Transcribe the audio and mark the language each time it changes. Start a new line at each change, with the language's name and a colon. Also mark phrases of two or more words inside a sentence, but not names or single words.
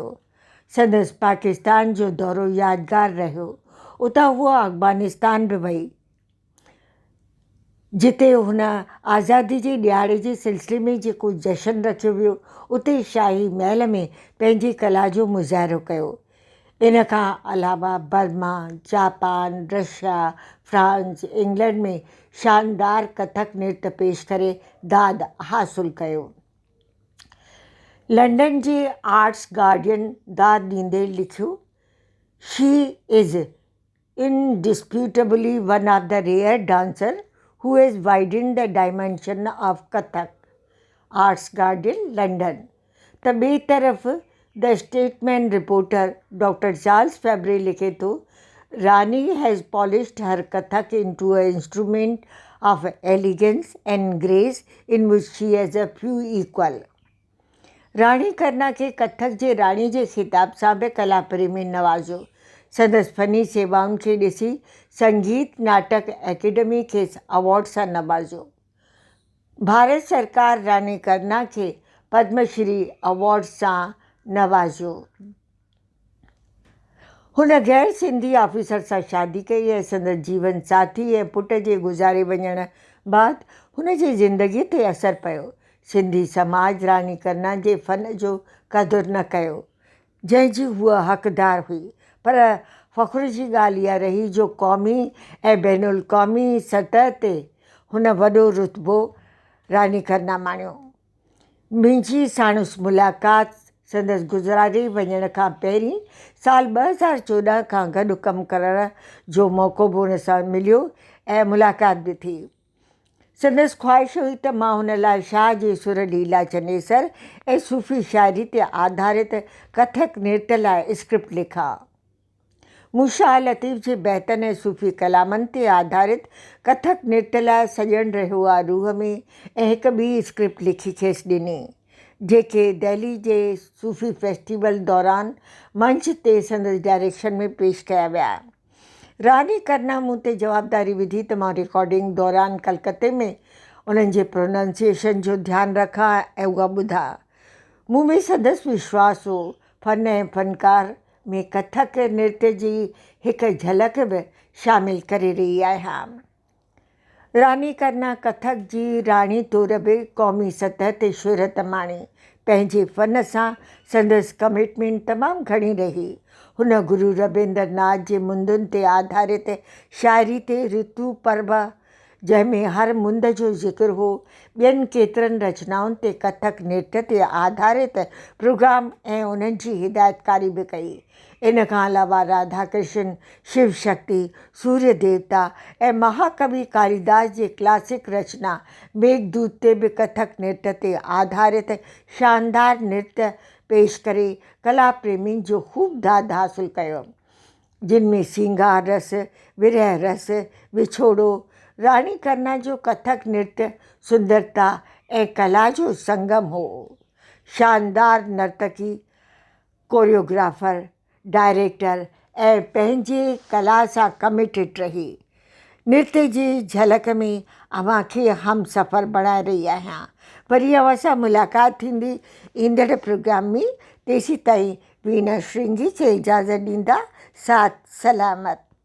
Sindhi: संदसि पाकिस्तान जो दौरो यादगार रहियो। उतां हूअ अफ़गानिस्तान बि वई, जिते हुन आज़ादी जे ॾियारे जे सिलसिले में जेको जशन रखियो वियो, उते शाही महल में पंहिंजी कला जो मुज़ाहिरो कयो। इन खां अलावा बर्मा, जापान, रशिया, फ्रांस, इंग्लैंड में शानदार कथक नृत्य पेश करे दाद हासिलु कयो। लंडन जे आर्ट्स गार्डियन दाद ॾींदे लिखियो,
English: She is indisputably one of the rare dancers who has widened the dimension of Kathak. आर्ट्स गार्डियन लंडन।
Sindhi: त ॿिए तरफ़
English: द स्टेटमैन रिपोर्टर डॉक्टर चार्ल्स फेबरे
Sindhi: लिखे थो,
English: Rani has polished her Kathak into a instrument of elegance and grace in which she has a few equal.
Sindhi: राणी करना खे कथक जे राणी जे ख़िताब सां बि कला प्रेमी नवाज़ियो। संदसि फ़नी सेवाउनि खे ॾिसी संगीत नाटक एकेडमी खेसि अवॉर्ड सां नवाज़ियो। भारत सरकार रानी करना खे पद्मश्री अवॉर्ड सां नवाज़ियो। हुन गैर सिंधी ऑफिसर सां शादी कई ऐं संदसि जीवन साथी ऐं पुट जे गुज़ारे वञण बाद हुन जी ज़िंदगीअ ते असरु पियो। सिंधी समाज रानी करना जे फ़न जो क़दुरु न कयो, जंहिंजी हूअ हक़दार हुई, पर फ़ख़्र जी ॻाल्हि इहा रही जो क़ौमी ऐं बैनुल क़ौमी सतह ते हुन वॾो रुतबो रानी करना माणियो। मुंहिंजी साणुसि मुलाक़ात संदसि गुज़ारे वञण खां पहिरीं साल 2014 खां गॾु कमु करण जो मौक़ो बि हुन सां मिलियो ऐं मुलाक़ात बि थी। संदसि ख़्वाहिश हुई त मां हुन लाइ शाह जे सुर लीला चनेसर ऐं सूफ़ी शाइरी ते आधारित कथक नृत्य लाइ स्क्रिप्ट लिखां। मूं शाह लतीफ़ जे बैतनि ऐं सूफ़ी कलामनि ते आधारित कथक नृत्य लाइ सॼण रहियो आहे रूह में ऐं हिकु ॿी स्क्रिप्ट लिखी खेसि ॾिनी, जेके दिल्ली जे सूफ़ी फेस्टिवल दौरान मंच ते संदसि डायरेक्शन में पेश कया विया। रानी करना मूं ते जवाबदारी विधी त मां रिकॉर्डिंग दौरान कलकत्ते में उन्हनि जे प्रोनाउंसिएशन जो ध्यानु रखां ऐं उहा ॿुधां। मूं में संदसि विश्वास हो। फ़न ऐं फ़नकार में कथक नृत्य जी हिकु झलक बि शामिलु करे रही आहियां। रानी करना कथक जी राणी तौरु बि क़ौमी सतह ते शोहरत माणी। पंहिंजे फ़न सां संदसि कमिटमेंट तमामु घणी रही। हुन गुरु रविंद्रनाथ जे मुंदुनि ते आधारित शाइरी ते ऋतु पर्व, जंहिंमें हर मुंद जो ज़िक्र हो, ॿियनि केतिरनि रचनाउनि ते कथक नृत्य ते आधारित प्रोग्राम ऐं उन्हनि जी हिदायतकारी बि कई। इन खां अलावा राधा कृष्ण, शिव शक्ति, सूर्य देवता ऐं महाकवि कालिदास जे क्लासिक रचना मेघदूत ते बि कथक नृत्य ते आधारित शानदार नृत्य पेश करे कला प्रेमियुनि जो ख़ूब दाद हासिलु कयो, जिन में सिंगार रस, विरह रस, विछोड़ो। रानी करना जो कथक नृत्य सुंदरता ऐं कला जो संगम हो। शानदार नर्तकी, कोरियोग्राफर, डायरेक्टर ऐं पंहिंजे कला सां कमिटेड रही। नृत्य जी झलक में अव्हां खे हम सफ़र बणाए रही आहियां। वरी अव्हां सां मुलाक़ात थींदी ईंदड़ प्रोग्राम में। तेसीं ताईं वीना श्रृंगी खे इजाज़त ॾींदा। साथ सलामत।